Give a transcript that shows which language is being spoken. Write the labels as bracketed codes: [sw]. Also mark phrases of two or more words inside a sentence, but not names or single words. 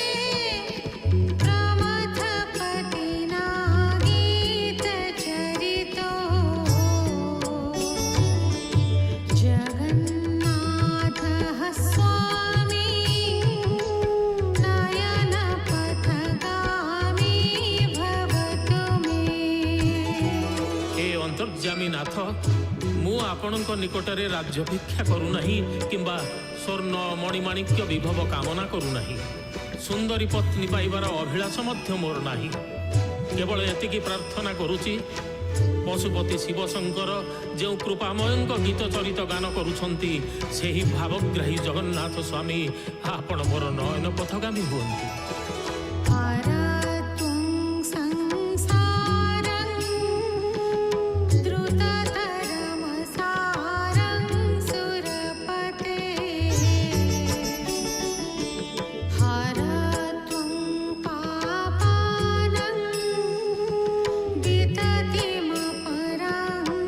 [sa] प्रमथपतिना गीतचरितो जगन्नाथः स्वामी नयनपथगामी भवतु मे। [or] ହେ ଅନ୍ତର୍ଯାମୀ ନାଥ, ମୁ ଆପଣଙ୍କ ନିକଟରେ ରାଜ୍ୟଭିକ୍ଷା କରୁନାହିଁ କିମ୍ବା ସ୍ୱର୍ଣ୍ଣ ମଣିମାଣିକ୍ୟ ବିଭବ କାମନା କରୁନାହିଁ। ସୁନ୍ଦରୀ ପତ୍ନୀ ପାଇବାର ଅଭିଳାଷ ମଧ୍ୟ ମୋର ନାହିଁ। କେବଳ ଏତିକି ପ୍ରାର୍ଥନା କରୁଛି, ପଶୁପତି ଶିବଶଙ୍କର ଯୋ କୃପାମୟଙ୍କ ଗୀତ ଚରିତ ଗାନ କରୁଛନ୍ତି ସେହି ଭାବଗ୍ରାହୀ ଜଗନ୍ନାଥ ସ୍ୱାମୀ ଆପଣ ମୋର ନୟନ ପଥଗାମୀ ହୁଅନ୍ତୁ। [sa] हरत्वं संसारं द्रुततरमसारं सुरपते हरत्वं पापानं विततिमपरं